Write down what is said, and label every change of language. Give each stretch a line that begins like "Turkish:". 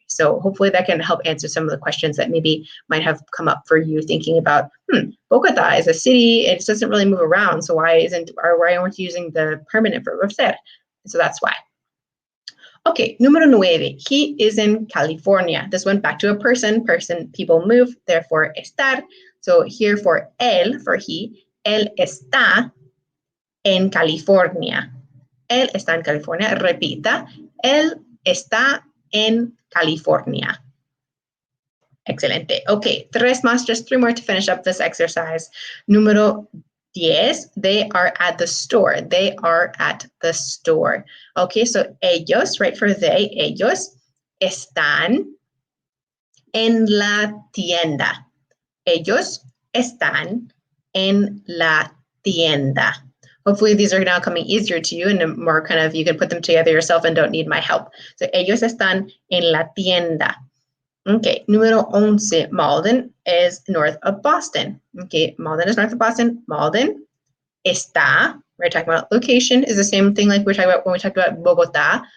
English: So hopefully that can help answer some of the questions that maybe might have come up for you thinking about, Bogotá is a city, it doesn't really move around, so why aren't you using the permanent verb of ser? So that's why. Okay, número 9, he is in California. This went back to a person, people move, therefore estar.
Spanish: So here for él, for he, él está en California. Él está en California. Repita, él está en California. Excelente.
English: Okay, just 3 more to finish up this exercise. Número 10, they are at the store. They are at the store.
Spanish: Okay, so ellos, right, for they, ellos están en la tienda. Ellos están en la tienda.
English: Hopefully these are now coming easier to you and more kind of, you can put them together yourself and don't need my help.
Spanish: So ellos están en la tienda.
English: Okay, número 11, Malden is north of Boston. Okay, Malden is north of Boston. Malden está, we're talking about location, is the same thing like we're talking about when we talked about Bogotá.